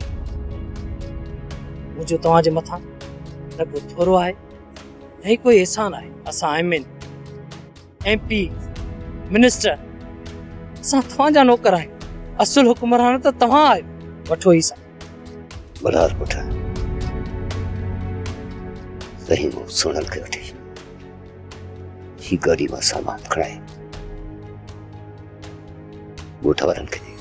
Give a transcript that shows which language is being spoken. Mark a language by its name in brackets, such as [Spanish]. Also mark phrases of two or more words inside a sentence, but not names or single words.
[Sindhi] मुंहिंजो तव्हांजे मथां न को थोरो आहे न ही कोई एहसान आहे। असां एमएन MP मिनिस्टर असां तव्हांजा नौकर आहियूं। असुल हुकुमरान त तव्हां आहियो। वठो ही सा बरार पुट सही मूं सुनल के वठी ही गाड़ी में सामान खणाए ॻोठ वारनि खे ॾे।